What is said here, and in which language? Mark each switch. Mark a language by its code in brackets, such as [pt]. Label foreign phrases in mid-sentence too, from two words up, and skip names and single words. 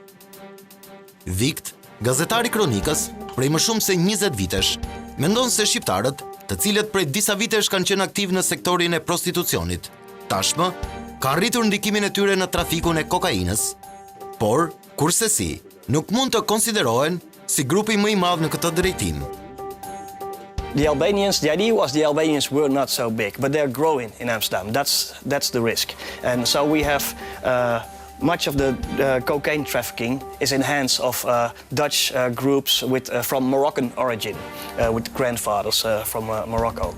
[sq] Vikt, gazetari kronikës, prej më shumë se 20 vitesh, mendon se shqiptarët, të cilët prej disa vitesh kanë qenë aktiv në sektorin e prostitucionit, tashmë kanë rritur ndikimin e tyre në trafikun e kokainës, por, kurse nuk mund të konsiderohen si grupi më i madh në këtë drejtim. [en] The idea was the Albanians were not so big, but they're growing in Amsterdam. That's the risk. And so we have much of the cocaine trafficking is in hands of Dutch groups from Moroccan origin, with grandfathers from Morocco.